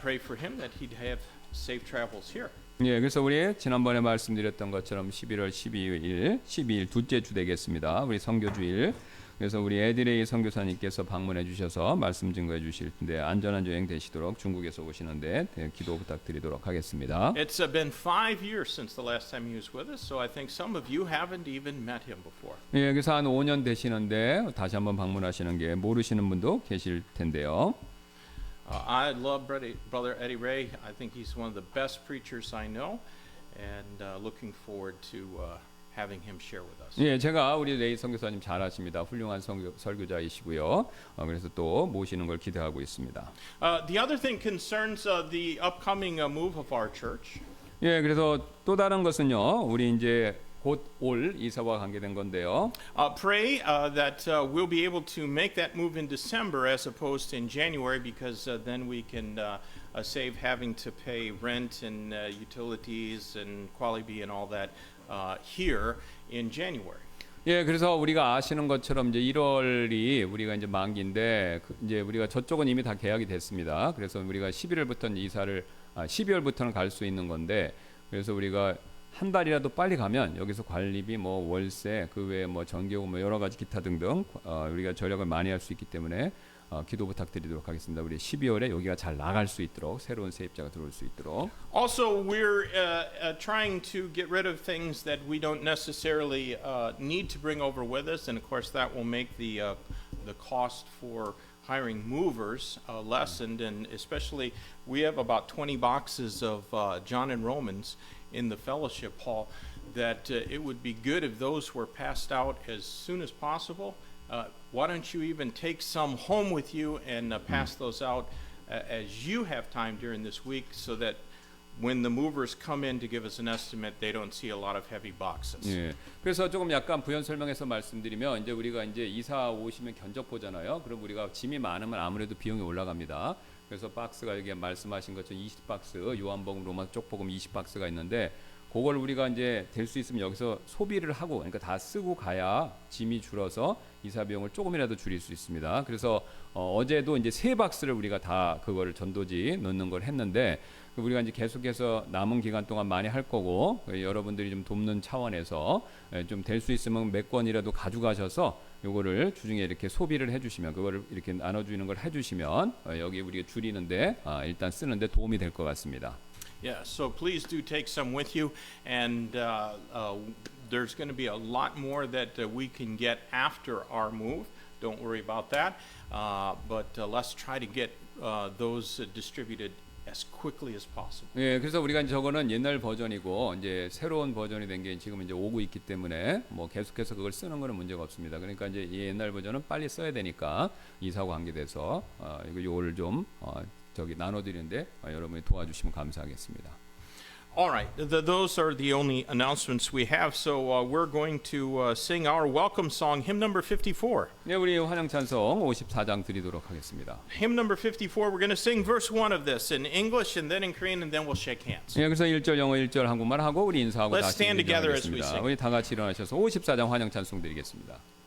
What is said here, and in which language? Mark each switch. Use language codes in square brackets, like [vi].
[en] Pray for him that he'd have safe travels here. [ko] 예, 그래서 우리 지난번에 말씀드렸던 것처럼 11월 12일 둘째 주 되겠습니다. 우리 선교주일. 그래서 우리 에디레이 선교사님께서 방문해 주셔서 말씀 증거해 주실 텐데 안전한 여행 되시도록 중국에서 오시는데 기도 부탁드리도록 하겠습니다. [en] It's been 5 years since the last time he was with us, so I think some of you haven't even met him before. [ko] 예, 그래서 한 5년 되시는데 다시 한번 방문하시는 게 모르시는 분도 계실 텐데요. [en] I love Brother Eddie Ray. I think he's one of the best preachers I know, and looking forward to having him share with us. [ko] 예, 제가 우리 레이 선교사님 잘 아십니다. 훌륭한 설교자이시고요. 그래서 또 모시는 걸 기대하고 있습니다. [en] The other thing concerns the upcoming move of our church. [ko] 예, 그래서 또 다른 것은요. 우리 이제 곧 올 이사와 관계된 건데요. [en] Pray that we'll be able to make that move in December as opposed to in January, because then we can save having to pay rent and utilities and quality and all that here in January. [ko] 예, 그래서 우리가 아시는 것처럼 이제 1월이 우리가 이제 만기인데 이제 우리가 저쪽은 이미 다 계약이 됐습니다. 그래서 우리가 11월부터는 이사를 12월부터는 갈 수 있는 건데 그래서 우리가 한 달이라도 빨리 가면 여기서 관리비, 뭐 월세, 그 외에 뭐 전기요금, 뭐 여러 가지 기타 등등 우리가 절약을 많이 할 수 있기 때문에 기도 부탁드리도록 하겠습니다. 우리 12월에 여기가 잘 나갈 수 있도록 새로운 세입자가 들어올 수 있도록. [en] Also, we're trying to get rid of things that we don't necessarily need to bring over with us, and of course that will make the cost for hiring movers lessened. And especially, we have about 20 boxes of John and Romans in the fellowship hall. That it would be good if those were passed out as soon as possible. Why don't you even take some home with you and pass those out as you have time during this week, so that when the movers come in to give us an estimate, they don't see a lot of heavy boxes. [ko] 예. 그래서 조금 약간 부연 설명해서 말씀드리면 이제 우리가 이제 이사 오시면 견적 보잖아요. 그럼 우리가 짐이 많으면 아무래도 비용이 올라갑니다. 그래서 박스가 여기 말씀하신 것처럼 20박스, 요한복음 로마 쪽복음 20박스가 있는데 그걸 우리가 이제 될 수 있으면 여기서 소비를 하고, 그러니까 다 쓰고 가야 짐이 줄어서 이사 비용을 조금이라도 줄일 수 있습니다. 그래서 어제도 이제 3박스를 우리가 다 그거를 전도지 넣는 걸 했는데 우리가 이제 계속해서 남은 기간 동안 많이 할 거고 여러분들이 좀 돕는 차원에서 좀 될 수 있으면 몇 권이라도 가져가셔서 요거를 주중에 이렇게 소비를 해주시면 그거를 이렇게 나눠주는 걸 해주시면 여기 우리가 줄이는데 일단 쓰는데 도움이 될 것 같습니다. [en] Yeah, so please do take some with you, and there's going to be a lot more that we can get after our move. Don't worry about that, but let's try to get those distributed as quickly as possible. [ko] 예, 그래서 우리가 이제 저거는 옛날 버전이고 이제 새로운 버전이 된 게 지금 이제 오고 있기 때문에 뭐 계속해서 그걸 쓰는 거는 문제가 없습니다. 그러니까 이제 이 옛날 버전은 빨리 써야 되니까 이사하고 관계돼서 이거 요거를 좀 저기 나눠드리는데 여러분이 도와주시면 감사하겠습니다. [en] All right, those are the only announcements we have. So we're going to sing our welcome song, hymn number 54. [ko] 네, 우리 환영 찬송 54장 드리도록 하겠습니다. [en] Hymn number 54. We're going to sing verse 1 of this in English and then in Korean, and then we'll shake hands. [ko] 네, 그래서 1절 영어 1절 한국말 하고 우리 인사하고 [en] Let's [ko] 다시 [en] stand together as we [ko] 인사하겠습니다. [en] sing. [ko] 우리 다 같이 일어나셔서 54장 환영 찬송 드리겠습니다.